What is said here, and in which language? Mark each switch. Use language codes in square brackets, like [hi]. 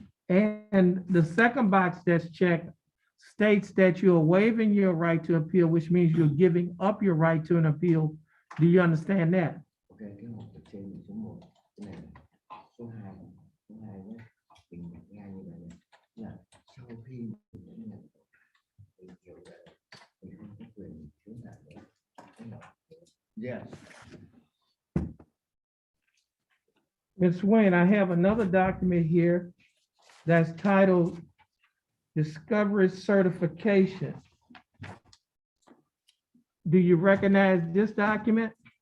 [en] And the second box that's checked states that you're waiving your right to appeal, which means you're giving up your right to an appeal. Do you understand that? [vi] Ok, cái một từ trên số 1 cái này số 2 nhé, mình nghe như vậy này, là sau khi mình nhận thì hiểu rằng mình không có quyền khiếu nại nữa. [en] Yes. Ms. Wayne, I have another document here that's titled Discovery Certification. Do you recognize this document?